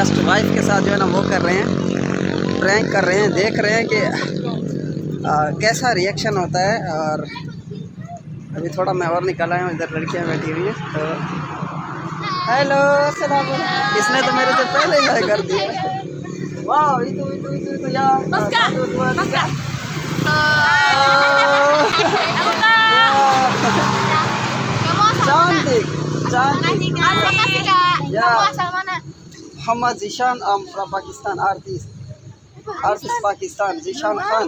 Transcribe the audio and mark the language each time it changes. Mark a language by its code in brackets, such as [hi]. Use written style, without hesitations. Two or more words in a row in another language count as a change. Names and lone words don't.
[en] just wife [hi] के साथ जो है ना वो कर रहे हैं, प्रैंक कर रहे हैं, देख रहे हैं कि कैसा रिएक्शन होता है। और अभी थोड़ा मैं और निकल आया हूँ, इधर लड़कियाँ बैठी हुई हैं। तो हेलो, [ar] السلام عليكم. [hi] इसने तो मेरे से पहले ही कर दिया। वाह, [id] itu ya। Cantik, cantik. Makasih Kak. Ya. Kamu asal mana? [en] Muhammad Zishan, I'm from Pakistan, artist Pakistan, Zishan Khan.